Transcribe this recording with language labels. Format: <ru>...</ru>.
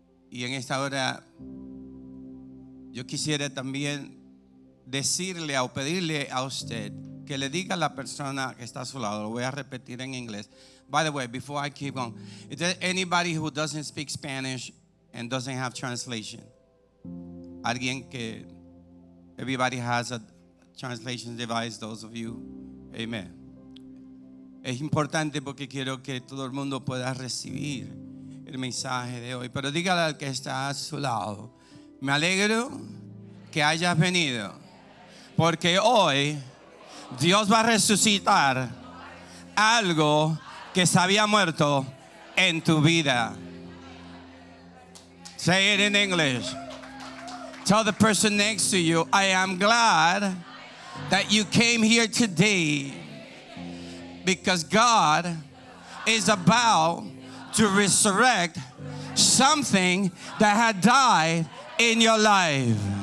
<es>Y en esta hora yo quisiera también decirle o pedirle a usted que le diga a la persona que está a su lado. Lo voy a repetir en inglés.</es> <en>By the way, before I keep on, is there anybody who doesn't speak Spanish and doesn't have translation?</en> <es>Alguien que</es> <en>everybody has a translation device, those of you. Amen.</en> <es>Es importante porque quiero que todo el mundo pueda recibir el mensaje de hoy. Pero dígale al que está a su lado: me alegro que hayas venido, porque hoy Dios va a resucitar algo que se había muerto en tu vida.</es> <en>Say it in English. Tell the person next to you, I am glad that you came here today, because God is about to resurrect something that had died in your life.</en>